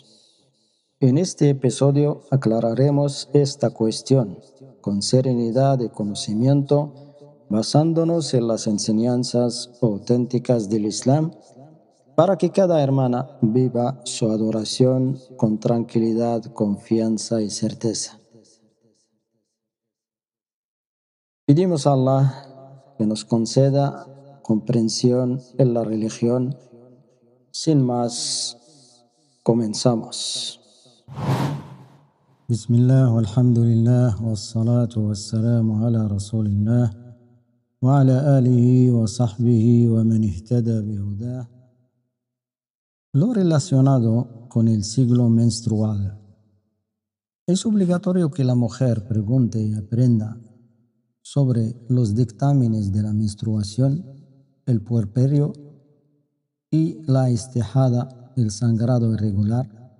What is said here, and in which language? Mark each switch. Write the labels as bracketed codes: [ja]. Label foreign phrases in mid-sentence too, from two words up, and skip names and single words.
[es] En este episodio aclararemos esta cuestión con serenidad y conocimiento, basándonos en las enseñanzas auténticas del Islam, para que cada hermana viva su adoración con tranquilidad, confianza y certeza. Pedimos a Allah que nos conceda comprensión en la religión. Sin más, comenzamos. [ar] بسم الله، والحمد لله، والصلاة والسلام على رسول الله، وعلى آله وصحبه ومن اهتدى بهداه. [es] Lo relacionado con el ciclo menstrual. Es obligatorio que la mujer pregunte y aprenda sobre los dictámenes de la menstruación, el puerperio y la istihada, el sangrado irregular.